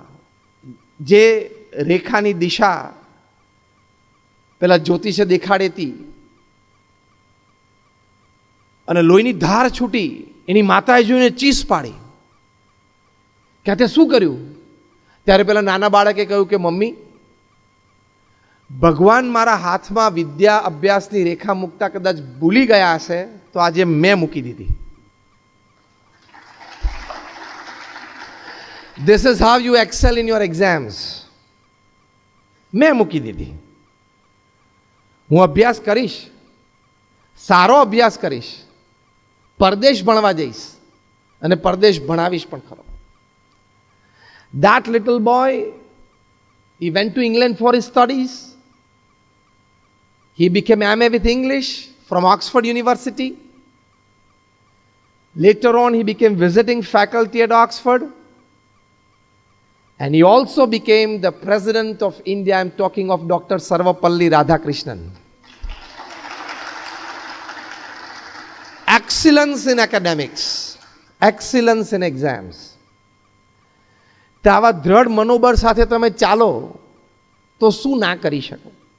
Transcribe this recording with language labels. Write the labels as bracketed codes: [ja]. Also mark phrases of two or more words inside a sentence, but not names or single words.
[gu] જે રેખાની દિશા પેલા જ્યોતિષે દેખાડી હતી અને લોહીની ધાર છૂટી. એની માતાએ જોઈને ચીસ પાડી કે તે શું કર્યું? ત્યારે પેલા નાના બાળકે કહ્યું કે મમ્મી, ભગવાન મારા હાથમાં વિદ્યા અભ્યાસની રેખા મૂકતા કદાચ ભૂલી ગયા હશે, તો આજે મેં મૂકી દીધી. [en] This is how you excel in your exams. [gu] મેં મૂકી દીધી. હું અભ્યાસ કરીશ, સારો અભ્યાસ કરીશ, પરદેશ ભણવા જઈશ અને પરદેશ ભણાવીશ પણ ખરો. [en] That little boy, he went to England for his studies. He became MA with English from Oxford University. Later on, he became visiting faculty at Oxford. And he also became the President of India. I'm talking of Dr. Sarvapalli Radhakrishnan. Excellence in academics, excellence in exams. [gu] તો આવા દ્રઢ મનોબળ સાથે તમે ચાલો તો શું ના કરી શકો?